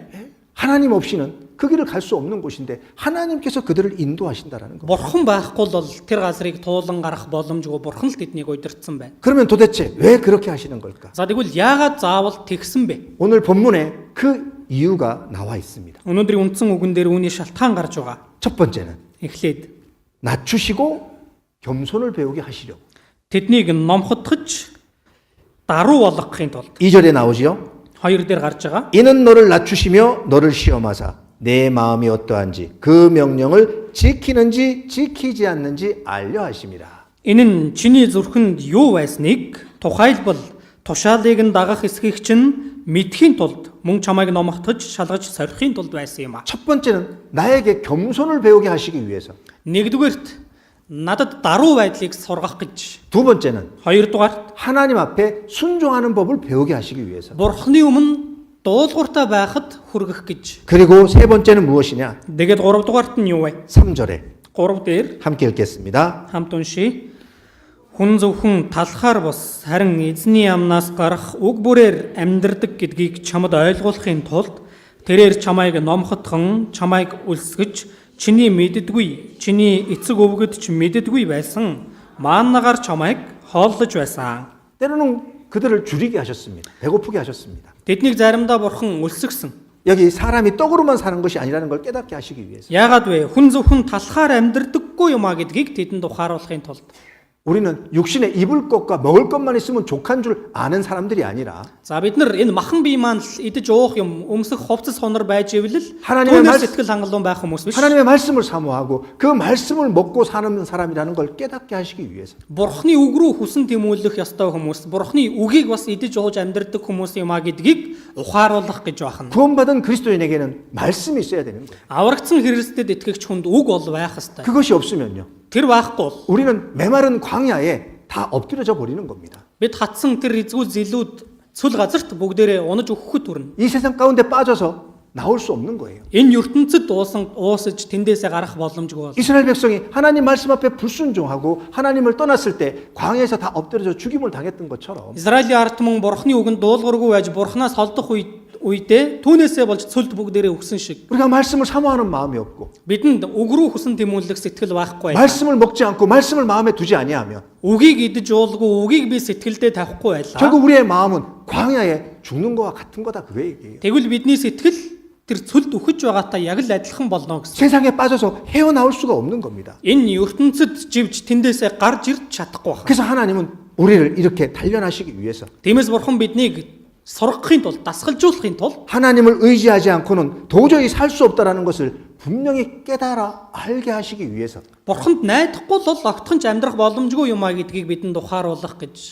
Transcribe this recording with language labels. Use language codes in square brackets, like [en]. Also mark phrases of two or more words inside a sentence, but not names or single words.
[ko] 하나님 없이는 그 길을 갈 수 없는 곳인데 하나님께서 그들을 인도하신다라는 겁니다. [mn] Бурхан байхгүй бол тэр газрыг туулан гарах боломжгүй бурхан л тэднийг удирдсан байна. [ko] 그러면 도대체 왜 그렇게 하시는 걸까? [mn] За тэгвэл яагаад заавал тэгсэн бэ? [ko] 오늘 본문에 그 이유가 나와 있습니다. [mn] Өнөөдрийн үндсэн үгэн дээр үүний шалтгаан гарч байгаа. [ko] 첫 번째는 [mn] Эхлээд [ko] 낮추시고 겸손을 배우게 하시려고. [mn] тэднийг номхотгож даруй болгохын тулд [ko] 2절에 나오지요. [mn] 2 дээр гарч байгаа. [ko] 이는 너를 낮추시며 너를 시험하사 내 마음이 어떠한지 그 명령을 지키는지 지키지 않는지 알려 하심이라. [mn] Энэ нь чиний зүрхэнд юу байсныг тухайлбал тушаалыг нь дагах эсхийг чинь мэдхийн тулд мөн чамайг номхотгож шалгаж сорихын тулд байсан юм а. [ko] 첫 번째는 나에게 겸손을 배우게 하시기 위해서. [mn] Нэгдүгээрт надад даруй байдлыг сургах гэж. [ko] 두 번째는 [mn] Хоёрдугаарт [ko] 하나님 앞에 순종하는 법을 배우게 하시기 위해서. [mn] Бурхны өмнө дуулууртай байхад хүргэх гэж. [ko] 그리고 세 번째는 무엇이냐? [mn] Тэгээд гуравдугаарт нь юу вэ? [ko] 3절에 [mn] 3 дээр [ko] 함께 읽겠습니다. [mn] хамт уншия. Хүн зөвхөн талхаар бос харин эзний амнаас гарах уг бүрээр амьдрдаг гэдгийг чамд ойлгуулахын тулд тэрээр чамайг номхотгон, чамайг үлсгэж, чиний мэддэггүй, чиний эцэг өвгөд ч мэддэггүй байсан мааннагаар чамайг хооллож байсан. [ko] 때로는 그들을 줄이게 하셨습니다. 배고프게 하셨습니다. [mn] Тэднийг заримдаа бурхан үлсгсэн. [ko] 여기 사람이 떡으로만 사는 것이 아니라는 걸 깨닫게 하시기 위해서. [mn] Яагаад вэ? Хүн зөвхөн талхаар амьдрдаггүй юмаа гэдгийг тэдэнд ухааруулахын тулд. [ko] 우리는 육신에 입을 것과 먹을 것만 있으면 족한 줄 아는 사람들이 아니라 [mn] За бид нар энэ махан бие маань л идэж уух юм, өмсөх хувцас хонор байж ивэл [ko] 하나님의 [mn] түүнээс [ko] 말- [mn] сэтгэл хангалуун байх хүмүүс биш. [ko] 하나님의 말씀을 사모하고 그 말씀을 먹고 사는 사람이라는 걸 깨닫게 하시기 위해서. [mn] Бурхны үг рүү хүсэн тэмүүлэх ёстой хүмүүс, Бурхны үгийг бас идэж ууж амьдрдаг хүмүүс юм а гэдгийг ухааруулах гэж байна. [ko] 구원받은 그리스도인에게는 말씀이 있어야 되는 거예요. [mn] Аврагдсан Христэд итгэгч хүнд үг бол байх ёстой. [ko] 그것이 없으면요. [mn] Тэр байхгүй бол [ko] 우리는 메마른 광야에 다 엎드려져 버리는 겁니다. [mn] бид хатсан тэр эзгүй зилүүд цүл газарт бүгдээрээ унаж өгөхөд хүрнэ. [ko] 이 세상 가운데 빠져서 나올 수 없는 거예요. [mn] Энэ ертөнцид уусаж тэндээсээ гарах боломжгүй бол. [ko] 이스라엘 백성이 하나님 말씀 앞에 불순종하고 하나님을 떠났을 때 광야에서 다 엎드려져 죽임을 당했던 것처럼 [mn] Израилийн ард түмэн Бурхны үгэнд дуулуургүй байж Бурханаас холдох үедээ түүнээсээ болж цөлд бүгдээрээ өгсөн шиг [ko] 우리가 말씀을 사모하는 마음이 없고 [mn] бидэнд үг рүү хүсэн тэмүүлэх сэтгэл байхгүй. [ko] 말씀을 먹지 않고 말씀을 마음에 두지 아니하면 [mn] Үгийг идэж уулгүй, үгийг би сэтгэлдээ тавихгүй байлаа. [ko] 결국 우리의 마음은 광야에 죽는 거와 같은 거다 그 얘기예요. [mn] Тэгвэл бидний сэтгэл тэр цөлд үхэж байгаатай яг л адилхан болно гэсэн. [ko] 세상에 빠져서 헤어나올 수가 없는 겁니다. [mn] Энэ ертөнцид живж тэндээсээ гарч ирж чадахгүй байна. [ko] 그래서 하나님은 우리를 이렇게 단련하시기 위해서 [mn] Тиймээс Бурхан биднийг сургахын тулд, дасгалжуулахын тулд [ko] 하나님을 의지하지 않고는 도저히 살 수 없다라는 것을 분명히 깨달아 알게 하시기 위해서 [mn] Бурханд найдахгүй бол огтхон ч амьдрах боломжгүй юм а гэдгийг бидэнд ухааруулах гэж